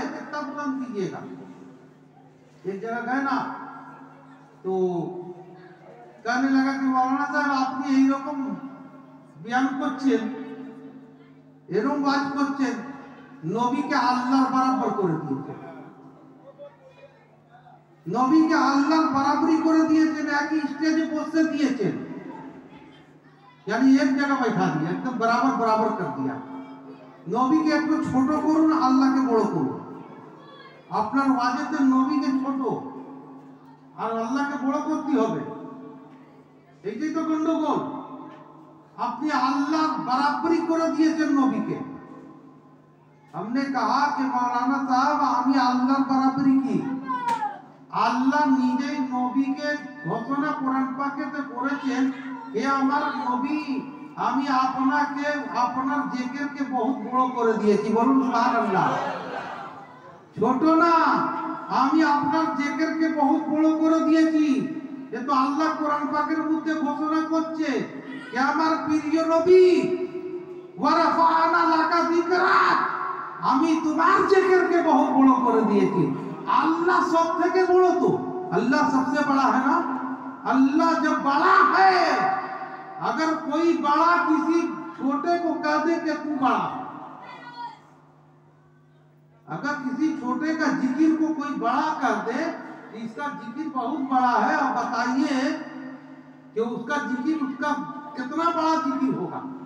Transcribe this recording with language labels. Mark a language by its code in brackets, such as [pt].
[hi] कितना बुलंद कीजिएगा? एक जगह गए ना, तो कहने लगा कि मौलाना साहब आपने यही रकम बयान [bn] করছেন, এরকম বাজ করছেন, নবীকে আল্লাহর বরাবর করে দিয়েছেন, নবীকে আল্লাহর বরাবরি করে দিয়েছেন, একই স্টেজে বসতে দিয়েছেন, [hi] यानी एक जगह बैठा दिया, एकदम बराबर बराबर कर दिया। [bn] নবীকে একটু ছোট করুন, আল্লাহকে বড় করুন। আপনার ওয়াজেতে নবীকে ছোট আর আল্লাহকে বড় করতে হবে, এইটাই তো গন্ডগোল। আপনি আল্লাহর বরাবরি করে দিয়েছেন নবীকে। [hi] हमने कहा कि मौलाना साहब [bn] আমি আল্লাহর বরাবরি কি? আল্লাহ নিজেই নবীকে ঘোষণা কোরআন পাকেতে করেছেন, হে আমার নবী, আমি আপনাকে আপনার জিকিরকে বহুত বড় করে দিয়েছি। বলুন সুবহানাল্লাহ। ছোট না, আমি আপনার জিকিরকে বহুত বড় করে দিয়েছি। এ তো আল্লাহ কোরআন পাকের মধ্যে ঘোষণা করছে যে আমার প্রিয় নবী, [ar] ওয়া রাফা'না লাকা যিকরাক, [bn] আমি তোমার জিকিরকে বহুত বড় করে দিয়েছি। [hi] अल्लाह सब [bn] থেকে বড়, [hi] तो अल्लाह सबसे बड़ा है ना। अल्लाह जब बड़ा है, अगर कोई बड़ा किसी छोटे को कह दे कि तू बड़ा, अगर किसी छोटे का जिक्र को कोई बड़ा कर दे, इसका जिक्र बहुत बड़ा है, और बताइए कि उसका जिक्र उसका कितना बड़ा जिक्र होगा।